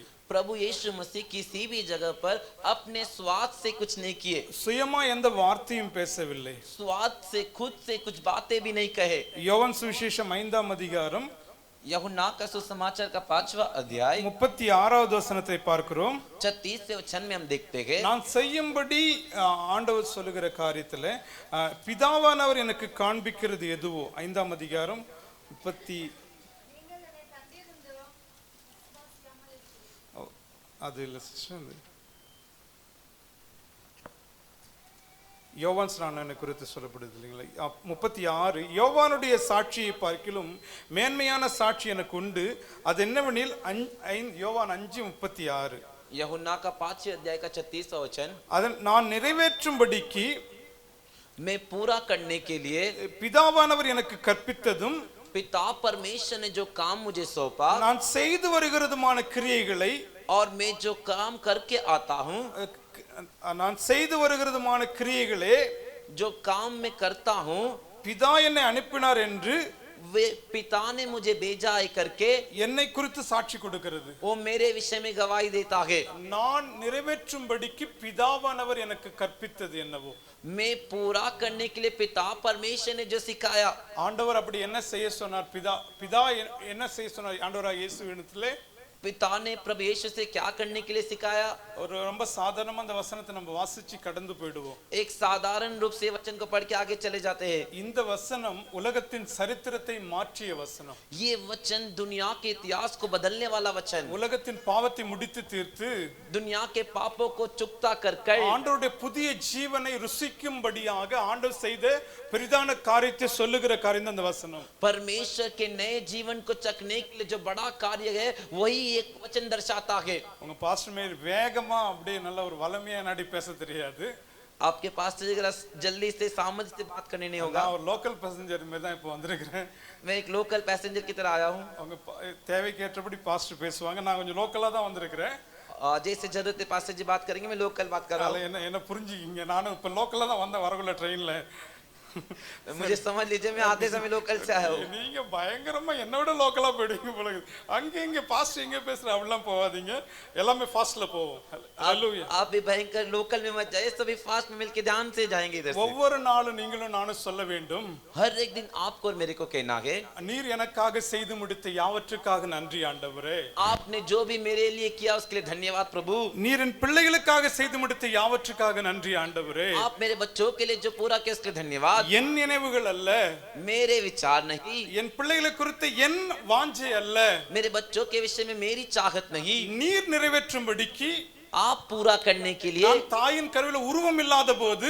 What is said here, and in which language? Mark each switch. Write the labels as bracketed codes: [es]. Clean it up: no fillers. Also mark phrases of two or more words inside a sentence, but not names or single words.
[hi] प्रभु यीशु मसीह किसी भी जगह पर अपने स्वाद से कुछ नहीं किए. [ta] சுயமா எந்த வார்த்தையும் பேசவில்லை. [hi] स्वाद से खुद से कुछ बातें भी नहीं कहे. [ta] யோவான் சுவிசேஷம் 5ஆம் அதிகாரம் [hi] यूहन्ना का सुसमाचार का 5वां अध्याय [ta] 36வது வசனத்தை பார்க்கிறோம். [hi] 36 वचन में हम देखते हैं [ta] நான் செய்யும்படி ஆண்டவர் சொல்லுகிற காரியத்துல பிதாவானவர் எனக்கு காண்பிக்கிறது எதுவோ 5ஆம் அதிகாரம் 30 நீங்கள் என்னை கண்டிருந்து விசுவாசியாமல் இருக்கிறீர்கள். அது இல்ல சிஸ்டர், யோவான் ஸ்நானனை குறித்து சொல்லப்படுது இல்லைங்களா? 36 யோவானுடைய சாட்சியை பார்க்கிலும் மேன்மையான சாட்சி எனக்கு உண்டு, அது என்னவெனில் யோவான் 5:36 [hi] यूहन्ना का 5वें अध्याय का 36वां वचन [ta] அதன் நான் நிறைவேற்றும்படிக்கு [hi] मैं पूरा करने के लिए [ta] பிதாவானவர் எனக்கு கற்பித்ததும் [hi] पिता परमेश्वर ने जो काम मुझे सौंपा [ta] நான் செய்து வருகிறதுமான கிரியைகளை [hi] और मैं जो काम करके आता हूँ [ta] நான் செய்து வருகிறதுமான கிரியைகளே [hi] जो काम मैं करता हूँ [ta] பிதா என்னை அனுப்பினார் என்று [hi] वे पिता ने मुझे भेजा है करके [ta] என்னை குறித்து சாட்சி கொடுக்கிறது. [hi] वो मेरे विषय में गवाही देता है. [ta] நான் நிறைவேற்றும்படிக்கு பிதாவானவர் எனக்கு கற்பித்தது என்னவோ [hi] मैं पूरा करने के लिए पिता परमेश्वर ने जो सिखाया [ta] ஆண்டவர் அப்படி என்ன செய்ய சொன்னார் பிதா என்ன செய்ய சொன்னார் ஆண்டவராகிய இயேசுவினிடத்திலே [hi] पिता ने प्रभु यीशु से क्या करने के लिए सिखाया [ta] ஒரு ரொம்ப சாதாரணமா அந்த வசனத்தை நம்ம வாசிச்சு கடந்து போய்டுவோம். [hi] एक साधारण रूप से वचन को पढ़ के आगे चले जाते हैं. [ta] இந்த வசனம் உலகத்தின் சரித்திரத்தை மாற்றிய வசனம். [hi] ये वचन दुनिया के इतिहास को बदलने वाला वचन. [ta] உலகத்தின் பாவத்தை முடித்து தீர்த்து [hi] दुनिया के पापों को चुकता कर [ta] ஆண்டவருடைய புதிய ஜீவனை ருசிக்கும்படியாக ஆண்டவர் செய்த பெரிதான காரியத்தை சொல்லுகிற காரியம் அந்த வசனம். [hi] परमेश्वर के नए जीवन को चखने के लिए जो बड़ा कार्य है वही एक वचन दर्शाता है. [ta] உங்க பாஸ்டர் மேல் வேகமா அப்படியே நல்ல ஒரு வளமையா நாடி பேச தெரியாது. [hi] आपके पास जरा जल्दी से सामंजस्य से बात करने नहीं होगा. [ta] நான் ஒரு [en] local passenger [ta] में தான் இப்போ வந்திருக்கிறேன். [hi] मैं एक [en] local passenger [hi] की तरह आया हूं. [ta] அவங்க தேவைக்கு ஏற்றபடி பாஸ்டர் பேசுவாங்க. நான் கொஞ்சம் லோக்கலா தான் வந்திருக்கிறேன். [hi] जैसे जरूरत है पास्टर जी बात करेंगे मैं लोकल बात कर रहा हूं. [ta] என்ன புரிஞ்சுக்கிங்க. நானும் இப்ப லோக்கலா தான் வந்த வரகுள்ள ட்ரெயின்ல. [hi] मुझे समझ लीजिए मैं आधे समय लोकल से आया हूं. [ta] நீங்க பயங்கரமா என்னோட லோக்கலா போயிடுவீங்க போல இருக்கு. அங்க இங்க பாஸ்டர் எங்க பேசுற அப்படிலாம் போவாதீங்க. எல்லாமே ஃபாஸ்ட்ல போவோம். ஹalleluya. [hi] आप भी भयंकर लोकल में मत जाइए. सभी फास्ट में मिलके ध्यान से जाएंगे इधर से. [ta] ஒவ்வொரு நாளும் நீங்களும் நானும் சொல்ல வேண்டும். [hi] हर एक दिन आपको और मेरे को कहना है [ta] நீர் எனக்காக செய்து முடித்த யாவற்றுக்காக நன்றி ஆண்டவரே. [hi] आपने जो भी मेरे लिए किया उसके लिए धन्यवाद प्रभु. [ta] நீர் என் பிள்ளைகளுக்காக செய்து முடித்த யாவற்றுக்காக நன்றி ஆண்டவரே. [hi] आप मेरे बच्चों के लिए जो पूरा किया उसके लिए धन्यवाद. [ta] என் நினைவுகள் அல்ல, [hi] मेरे विचार नहीं, [ta] என் பிள்ளைகளை குறித்து என் வாஞ்சை அல்ல, [hi] मेरे बच्चों के विषय में मेरी चाहत नहीं, [ta] நீர் நிறைவேற்றும்படிக்கு [hi] आप पूरा करने के लिए. [ta] நான் தாயின் கருவில உருவம் இல்லாத போது